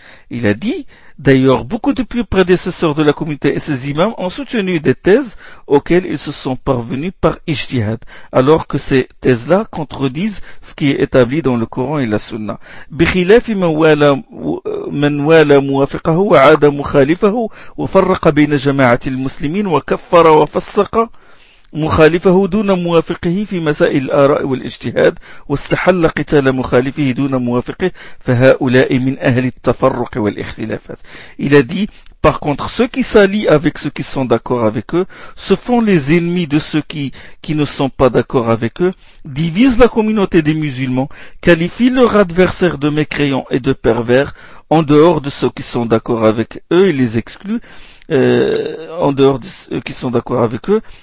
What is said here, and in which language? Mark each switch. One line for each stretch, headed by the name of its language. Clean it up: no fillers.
French: Il a dit, d'ailleurs, beaucoup de pieux prédécesseurs de la communauté et ses imams ont soutenu des thèses auxquelles ils se sont parvenus par ijtihad, alors que ces thèses-là contredisent ce qui est établi dans le Coran et la Sunna.
Arabic: بخلاف من والى موافقه وعاد مخالفه وفرق بين جماعة المسلمين وكفر وفسق مخالفه دون موافقه في مسائل الآراء والاجتهاد واستحل قتال مخالفه دون موافقه فهؤلاء من أهل التفرق والاختلافات.
French: Il a dit, par contre, ceux qui s'allient avec ceux qui sont d'accord avec eux se font les ennemis de ceux qui ne sont pas d'accord avec eux, divisent la communauté des musulmans, qualifient leurs adversaires de mécréants et de pervers en dehors de ceux qui sont d'accord avec eux et les excluent en dehors de ceux qui sont d'accord avec eux,